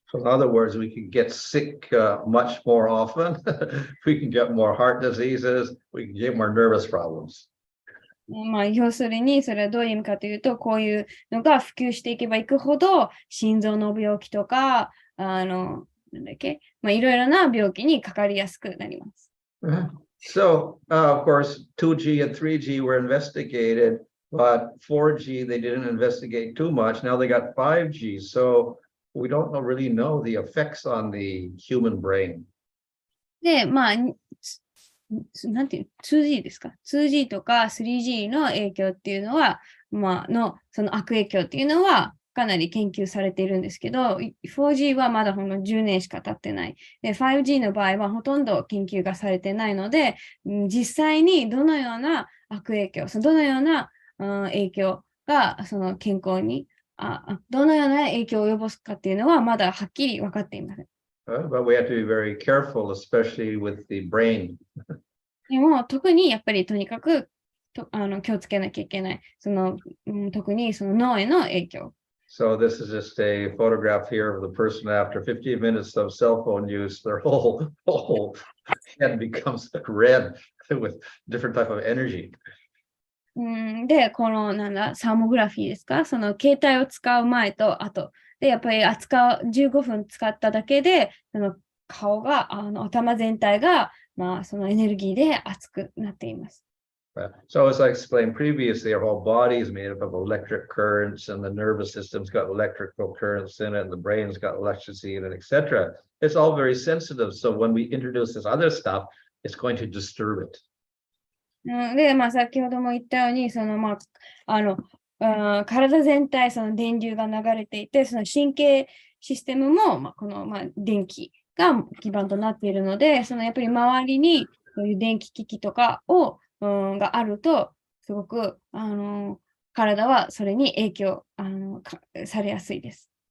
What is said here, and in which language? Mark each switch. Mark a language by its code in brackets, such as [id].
[en] So in other words, we can get sick much more often. We can get more heart diseases. We can get more nervous problems. [ja] 要するに、それはどういう意味かというと、こういうのが普及していけばいくほど、心臓の病気とか、いろいろな病気にかかりやすくなります。 [en] So, of course, 2G and 3G were investigated, but 4G, they didn't investigate too much. Now they got 5G. So we don't really know the effects on the human brain. [ja] で、まあ、なんていう、2G ですか ?2G とか 3G の影響っていうのは、その悪影響っていうのは、かなり研究されているんですけど、4G はまだほんの10年しか経ってない。で、5G の場合はほとんど研究がされてないので、実際にどのような悪影響、どのような、影響がその健康にどのような影響を及ぼすかっていうのはまだはっきり分かっていません。 [en] But we have to be very careful, especially with the brain. [ja] でも、特にやっぱりとにかく気をつけなきゃいけない。特にその脳への影響。 [en] So this is just a photograph here of the person after 15 minutes of cell phone use. Their whole head becomes red with different type of energy. [ja] で、このサーモグラフィーですかその携帯を使う前と後。で、やっぱり15分使っただけで、その顔が、頭全体が、そのエネルギーで熱くなっています。 [en] So as I explained previously, our whole body is made up of electric currents, and the nervous system's got electrical currents in it, and the brain's got electricity in it, etc. It's all very sensitive. So when we introduce this other stuff, it's going to disturb it. [ja] で、先ほども言ったように、体全体、その電流が流れていて、その神経システムも、この、電気が基盤となっているので、やっぱり周りにそういう電気機器とかがあると、すごく、体はそれに影響されやすいです。